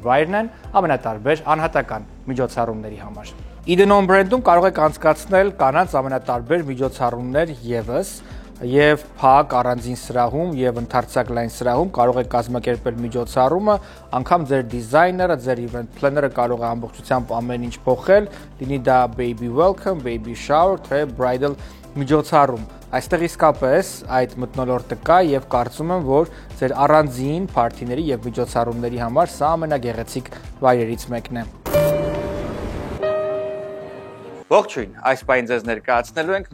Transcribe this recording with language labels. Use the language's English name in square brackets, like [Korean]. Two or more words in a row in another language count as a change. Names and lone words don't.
[Armenian] վայրն են ամենատարբեր անհատական միջոցառումների համար։ Իդնոն բրենդում կարող եք անցկացնել կանանց ամենատարբեր միջոցառումներ ևս եւ փակ առանձին սրահում եւ ընդարձակ լայն սրահում կարող եք կազմակերպել միջոցառումը, անգամ ձեր դիզայները, ձեր [English] event planner-ը [Armenian] կարող է ամբողջությամբ ամեն ինչ փոխել, լինի դա [English] baby welcome, baby shower, [Armenian] թե bridal միջոցառում։ Այստեղ իսկապես այդ մթնոլորտը կա եւ կարծում եմ, որ ձեր առանձին փարթիների եւ միջոցառումների համար սա ամենագեղեցիկ վայրերից մեկն է։ Ողջույն, այս պահին ձեզ ներկայացնելու ենք